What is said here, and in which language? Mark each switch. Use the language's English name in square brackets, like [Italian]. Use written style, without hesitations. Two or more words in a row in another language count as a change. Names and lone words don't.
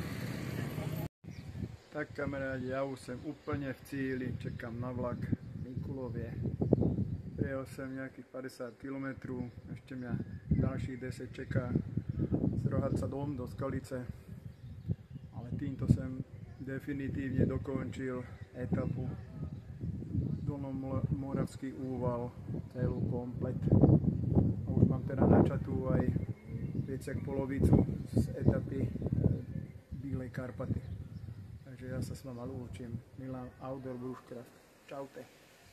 [Czech] Tak kamarádi, já už jsem úplně v cíli, čekám na vlak v Mikulově. Prijel jsem nějakých 50 km, ještě mě dalších 10 čeká z Rohatca do Skalice, ale týmto jsem definitivně dokončil etapu Dolomoravský úval, celú komplet. [Slovak] A už mám teda načatú aj viac jak polovicu z etapy Bílej Karpaty. Takže ja sa s vama lúčim. Milan Outdoor Bushcraft. Čaute.